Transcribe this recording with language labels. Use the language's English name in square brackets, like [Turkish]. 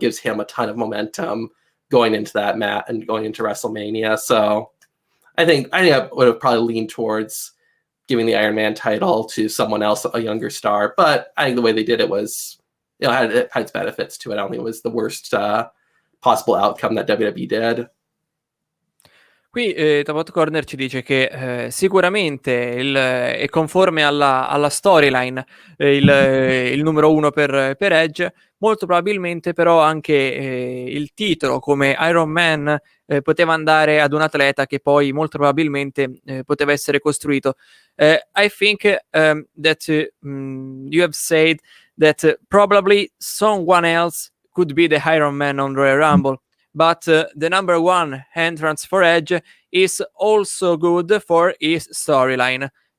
[English] Gives him a ton of momentum going into that mat and going into WrestleMania. So I think I would have probably leaned towards giving the Iron Man title to someone else, a younger star. But I think the way they did it was, had its benefits to it. I don't think it was the worst possible outcome that WWE did. [Italian] Qui Tabot Corner ci dice che sicuramente è conforme alla storyline il numero 1 per Edge, molto probabilmente però anche il titolo come Iron Man poteva andare ad un atleta che poi molto probabilmente poteva essere costruito. [English] I think that you have said that probably someone else could be the Iron Man on Royal Rumble. But the number 1 entrance for Edge is also good for his storyline.